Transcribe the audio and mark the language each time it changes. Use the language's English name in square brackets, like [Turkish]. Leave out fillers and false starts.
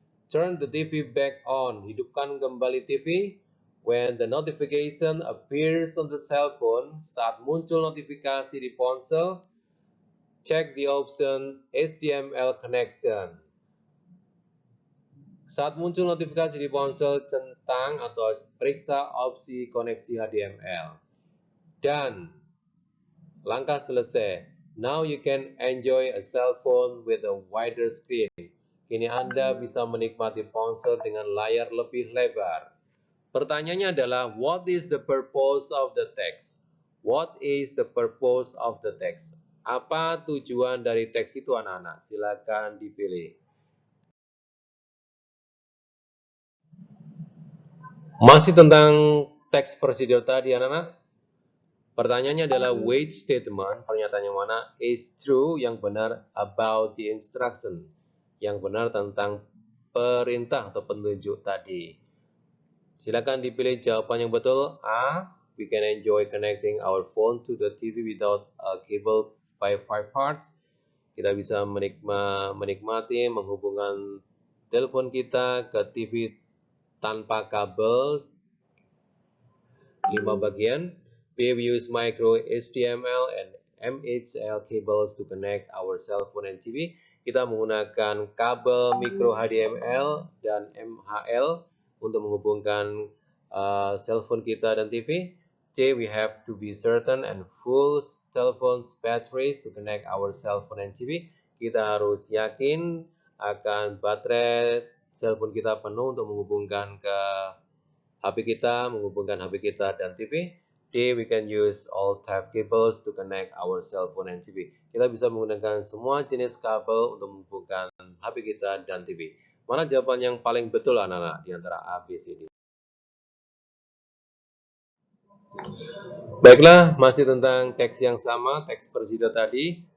[English] Turn the TV back on. [Indonesian] Hidupkan kembali TV. [English] When the notification appears on the cell phone, [Indonesian] saat muncul notifikasi di ponsel, [English] check the option HDMI connection. [Indonesian] Saat muncul notifikasi di ponsel, centang atau periksa opsi koneksi HDMI. Dan langkah selesai. [English] Now you can enjoy a cell phone with a wider screen. [Indonesian] Kini Anda bisa menikmati ponsel dengan layar lebih lebar. Pertanyaannya adalah, [English] what is the purpose of the text? What is the purpose of the text? [Indonesian] Apa tujuan dari teks itu, anak-anak? Silakan dipilih. Masih tentang teks prosedur tadi, anak-anak. Pertanyaannya adalah [English] which statement, [Indonesian] pernyataan yang mana, [English] is true, [Indonesian] yang benar, [English] about the instruction, [Indonesian] yang benar tentang perintah atau petunjuk tadi. Silakan dipilih jawaban yang betul. A. [English] We can enjoy connecting our phone to the TV without a cable by 5 parts. [Indonesian] Kita bisa menikmati menghubungkan telepon kita ke TV tanpa kabel 5 bagian. B. [English] We use micro HDMI and MHL cables to connect our cell phone and TV. [Indonesian] Kita menggunakan kabel micro HDMI dan MHL untuk menghubungkan cellphone kita dan TV. C. [English] We have to be certain and full cellphone batteries to connect our cellphone and TV. [Indonesian] Kita harus yakin akan baterai cellphone kita penuh untuk menghubungkan ke HP kita, menghubungkan HP kita dan TV. D. [English] We can use all type cables to connect our cellphone and TV. [Indonesian] Kita bisa menggunakan semua jenis kabel untuk menghubungkan HP kita dan TV. Mana jawaban yang paling betul, anak-anak, di antara A, B, C, D? Baiklah, masih tentang teks yang sama, teks prosedur tadi.